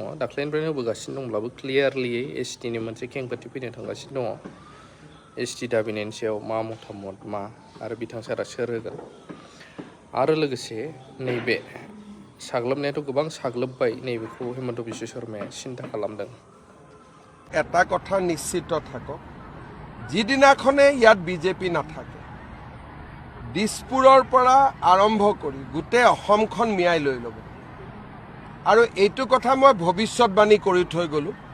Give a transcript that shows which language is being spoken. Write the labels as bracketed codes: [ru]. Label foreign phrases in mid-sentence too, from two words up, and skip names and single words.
[brx] दाख्लैनिफ्रायनो होबोगासिनो दंब्लाबो क्लियारलियै एसटिनि मोनसे खेंफोरथि फैनो थांगासिनो दङ। एसटि दाबिनायनि सायाव मा मतामत मा आरो बिथां सारा सोर होगोन आरो लोगोसे नैबे साग्लोबनायाथ' गोबां साग्लोबबाय, नैबेखौ हेमन्त बिश्व शर्माया सिन्था खालामदों। [as] এটা কথা নিশ্চিত থাকক, যিদিনাখনে ইয়াত বিজেপি নাথাকে, দিছপুৰৰ পৰা আৰম্ভ কৰি গোটেই অসমখন মিয়াই লৈ ল'ব। আৰু এইটো কথা মই ভৱিষ্যতবাণী কৰি থৈ গ'লোঁ।